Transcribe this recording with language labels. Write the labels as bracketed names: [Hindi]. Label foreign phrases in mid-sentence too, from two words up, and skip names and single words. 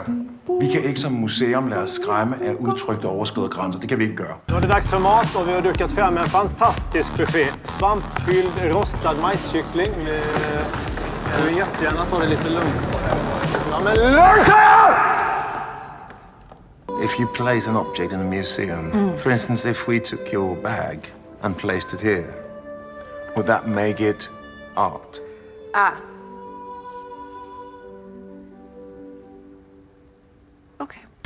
[Danish] Vi kan ikke som museum lade os skræmme af udtrykte overskridede grænser. Det kan vi ikke gøre. [Swedish] Nu är det dags för mat och vi har dukat fram en fantastisk buffé. Svampfylld rostad majskyckling med... Jag vill jättegärna ta det lite lugnt. Ja, men lugnt! [English] If you place an object in a museum, for instance, if we took your bag and placed it here, would that make it art? Okay.